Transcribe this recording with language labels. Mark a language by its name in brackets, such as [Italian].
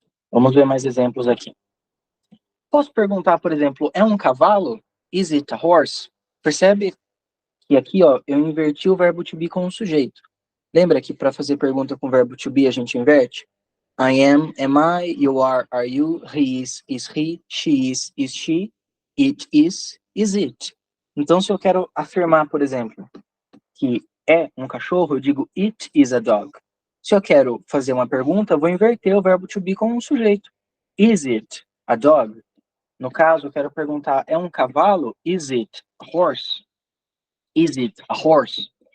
[Portuguese] Vamos ver mais exemplos aqui. Posso perguntar, por exemplo, é um cavalo? [English] Is it a horse? [Portuguese] Percebe que aqui, ó, eu inverti o verbo to be com o sujeito. Lembra que para fazer pergunta com o verbo to be a gente inverte? [English] I am I, you are you, he is he, she is she, it is it. [Portuguese] Então, se eu quero afirmar, por exemplo, que é um cachorro, eu digo [English] it is a dog. [Portuguese] Se eu quero fazer uma pergunta, eu vou inverter o verbo to be com um sujeito. [English] Is it a dog? [Portuguese] No caso, eu quero perguntar, é um cavalo? [English] Is it a horse? Is it a horse?